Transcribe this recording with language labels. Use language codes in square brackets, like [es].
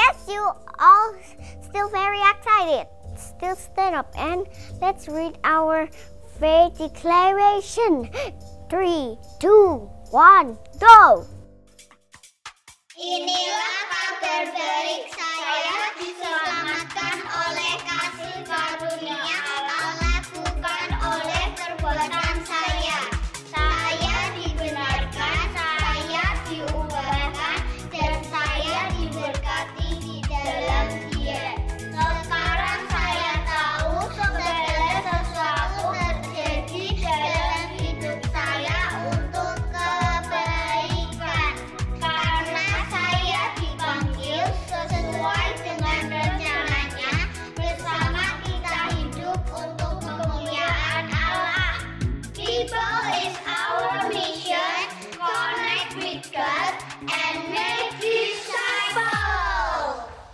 [en] you all still very excited? Still stand up and let's read our faith declaration. 3, 2, 1, go! [id] Inilah kabar baik, saya diselamatkan oleh kasih karunia Allah, bukan oleh perbuatan saya. Saya dibenarkan, saya diubahkan, dan saya diberkati di dalam Dia. Sekarang saya tahu segala sesuatu terjadi dalam hidup saya untuk kebaikan. Karena saya dipanggil sesuai dengan rencananya, bersama kita hidup untuk kemuliaan Allah. [en] People is our mission, connect with God and make disciples.